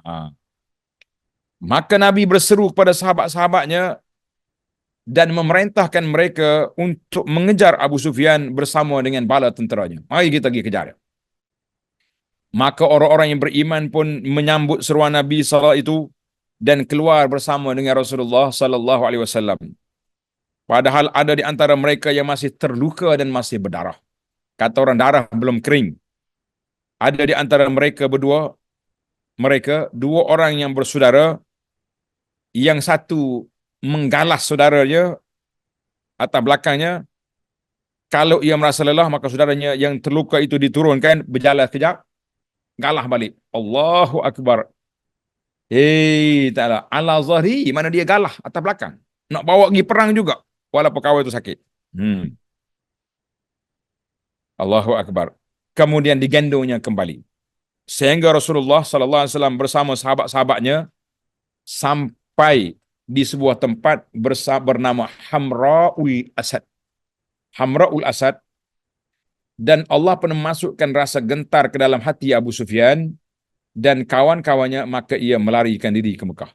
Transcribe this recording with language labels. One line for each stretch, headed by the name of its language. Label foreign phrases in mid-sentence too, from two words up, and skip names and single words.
Malay: Maka Nabi berseru kepada sahabat-sahabatnya dan memerintahkan mereka untuk mengejar Abu Sufyan bersama dengan bala tenteranya. Mari kita pergi kejar. Maka orang-orang yang beriman pun menyambut seruan Nabi sallallahu itu dan keluar bersama dengan Rasulullah
Arabic: صلى الله عليه وسلم.
Malay: Padahal ada di antara mereka yang masih terluka dan masih berdarah. Kata orang darah belum kering. Ada di antara mereka dua orang yang bersaudara, yang satu menggalas saudaranya atas belakangnya. Kalau ia merasa lelah, maka saudaranya yang terluka itu diturunkan, berjalan kejap, galah balik.
Arabic: الله أكبر.
Malay: Taklah.
Arabic: على ظهري,
Malay: mana dia galah atas belakang. Nak bawa pergi perang juga, walaupun kawan itu sakit.
Arabic: الله أكبر.
Malay: Kemudian digendongnya kembali. Sehingga Rasulullah
Arabic: صلى الله عليه وسلم
Malay: bersama sahabat-sahabatnya sampai di sebuah tempat bernama Hamra'ul Asad. Hamra'ul Asad. Dan Allah pun memasukkan rasa gentar ke dalam hati Abu Sufyan dan kawan-kawannya, maka ia melarikan diri ke Mekah.